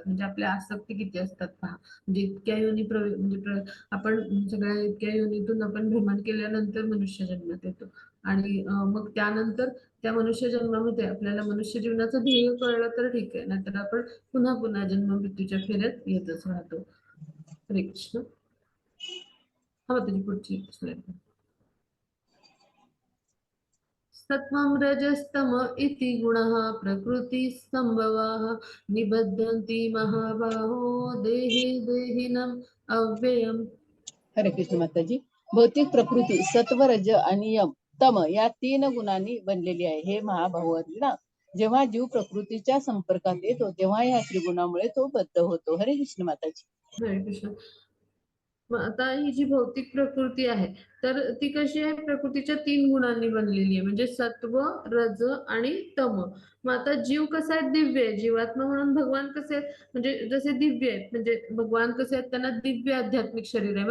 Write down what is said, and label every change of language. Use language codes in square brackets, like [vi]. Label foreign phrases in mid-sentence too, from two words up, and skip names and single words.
[mr] म्हणजे आपल्या आसक्ती किती असतात पहा. म्हणजे इतक्या योनी म्हणजे आपण सगळ्या इतक्या योनीतून आपण भ्रमण केल्यानंतर मनुष्य जन्मात येतो आणि मग त्यानंतर त्या मनुष्य जन्मामध्ये आपल्याला मनुष्य जीवनाचं ध्येय कळलं तर ठीक आहे नाहीतर आपण पुन्हा पुन्हा जन्म मृत्यूच्या फेऱ्यात येतच राहतो. हरे कृष्ण. हा त्याची पुढची स्लाईड. [sa] सत्वं रजस्तम इति गुणः प्रकृतिसम्भवाः निबध्यन्ति महाबाहो देहे देहिनम् अव्ययम्. [mr] हरे कृष्ण माताजी. भौतिक प्रकृती सत्व रज आणि यम तम या 3 गुणांनी बनलेली आहे. हे महाभाऊ अर्जुना जेव्हा जीव प्रकृतीच्या संपर्कात येतो तेव्हा या त्रिगुणामुळे तो बद्ध होतो. हरे कृष्ण माताजी. हरे कृष्ण. मग आता ही जी भौतिक प्रकृती आहे तर ती कशी आहे, प्रकृतीच्या 3 गुणांनी बनलेली आहे, म्हणजे सत्व, रज आणि तम. मग आता जीव कसा आहे, दिव्य आहे. जीवात्मा म्हणून भगवान कसे आहेत, म्हणजे जसे दिव्य आहेत, म्हणजे भगवान कसे आहेत, त्यांना दिव्य आध्यात्मिक शरीर आहे.